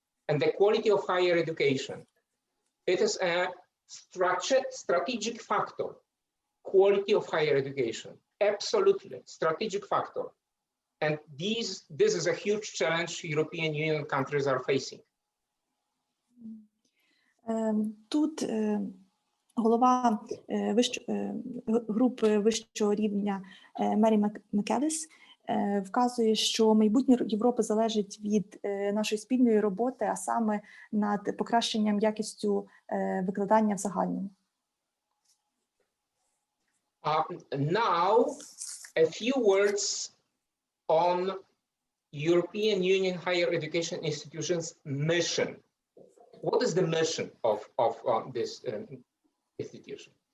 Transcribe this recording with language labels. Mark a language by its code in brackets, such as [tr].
[en] And the quality of higher education. It is a strategic factor, quality of higher education, absolutely strategic factor. And this is a huge challenge European Union countries are facing. [uk] Тут голова групи вищого рівня Мері МакАліс вказує, що майбутнє Європи залежить від нашої спільної роботи, а саме над покращенням якістю викладання в загальному. [en] Now, a few words on European Union higher education institutions' mission. What is the mission of this institution?